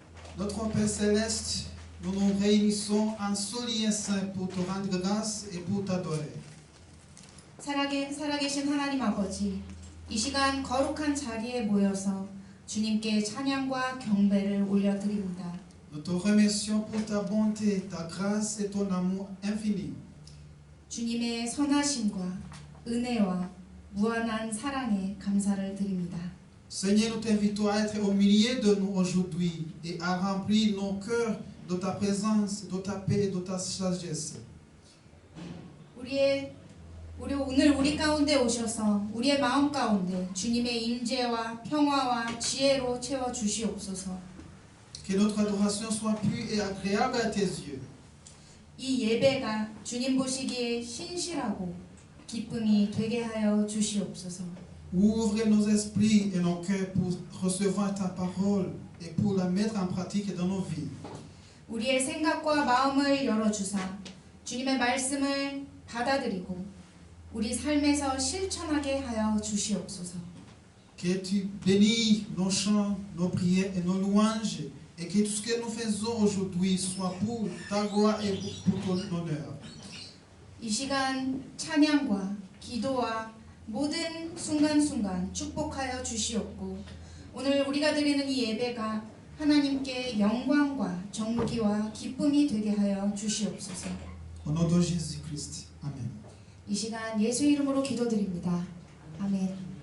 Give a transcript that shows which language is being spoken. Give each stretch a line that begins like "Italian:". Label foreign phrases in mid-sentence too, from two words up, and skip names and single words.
French: Notre Père Céleste, nous nous réunissons en ce lien saint pour te rendre grâce et pour t'adorer.
Korean: 살아계신 하나님 아버지, 이 시간 거룩한 자리에 모여서 주님께 찬양과 경배를 올려드립니다.
French: Nous te remercions pour ta bonté, ta grâce et ton amour infini.
Korean: 주님의 선하심과 은혜와 무한한 사랑에 감사를 드립니다.
French: Seigneur, nous t'invitons à être au milieu de nous aujourd'hui et à remplir nos cœurs de ta présence, de ta paix et de ta sagesse.
Korean: 오늘 우리 가운데 오셔서 우리의 마음 가운데 주님의 임재와 평화와 지혜로 채워 주시옵소서.
French: Que notre adoration soit pure et agréable à tes yeux.
Korean: 이 예배가 주님 보시기에 신실하고 기쁨이 되게 하여 주시옵소서.
French: Ouvre nos esprits et nos cœurs pour recevoir ta parole et pour la mettre en pratique dans nos vies.
Korean: 우리의 생각과 마음을 열어주사 주님의 말씀을 받아들이고 우리 삶에서 실천하게 하여 주시옵소서.
French: Que tu bénis nos chants, nos prières et nos louanges et que tout ce que nous faisons aujourd'hui soit pour ta gloire et pour ton honneur.
Korean: 이 시간 찬양과 기도와 모든 순간순간 축복하여 주시옵고 오늘 우리가 드리는 이 예배가 하나님께 영광과 존귀와 기쁨이 되게 하여 주시옵소서.
French: Au nom de Jésus-Christ. Amen.
Korean: 이 시간 예수 이름으로 기도드립니다. 아멘.